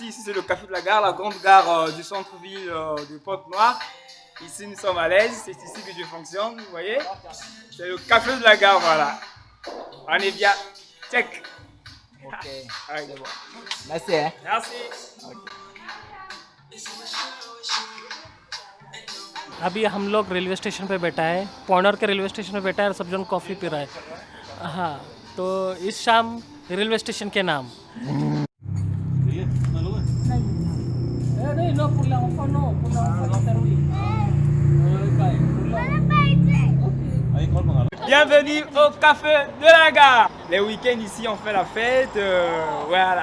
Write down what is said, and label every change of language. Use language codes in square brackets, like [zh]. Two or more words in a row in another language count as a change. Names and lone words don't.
[fr] Ici c'est le café de la gare, la grande gare du centre-ville de Pointe Noire. Ici nous sommes à l'aise. C'est ici que je fonctionne. Vous voyez, c'est le café de la gare. Voilà. On est bien. Check. Ok. Ah, c'est bon. Merci hein. Merci. [hi] अभी हम लोग [en] railway station [hi] पे बैठा है, पॉइंट नॉर के [en] railway station [hi] पे बैठा है और सब जन कॉफ़ी पी रहा है। हाँ, तो इस शाम [en] railway station [hi] के नाम [fr] Bienvenue au café de la gare. Les week-ends ici on fait la fête. Voilà.